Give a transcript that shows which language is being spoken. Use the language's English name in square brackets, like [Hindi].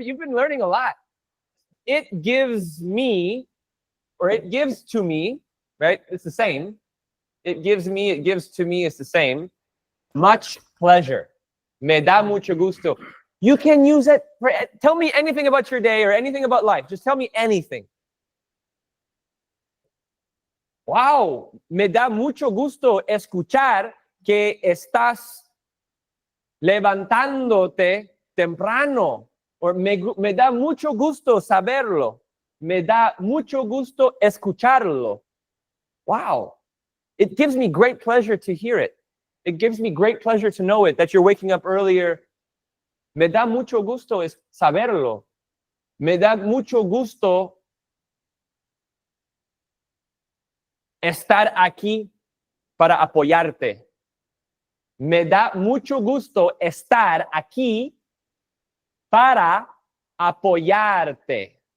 [English] You've been learning a lot. It gives me, or it gives to me, right? It's the same. It gives me, it gives to me, it's the same. Much pleasure. [Spanish] Me da mucho gusto. [English] You can use it for, tell me anything about your day or anything about life. Just tell me anything. [Spanish] Wow, me da mucho gusto escuchar que estás levantándote temprano. Or me da mucho gusto saberlo. Me da mucho gusto escucharlo. [English] Wow. It gives me great pleasure to hear it. It gives me great pleasure to know it, that you're waking up earlier. [Spanish] Me da mucho gusto saberlo. Me da mucho gusto estar aquí para apoyarte. Me da mucho gusto estar aquí para apoyarte.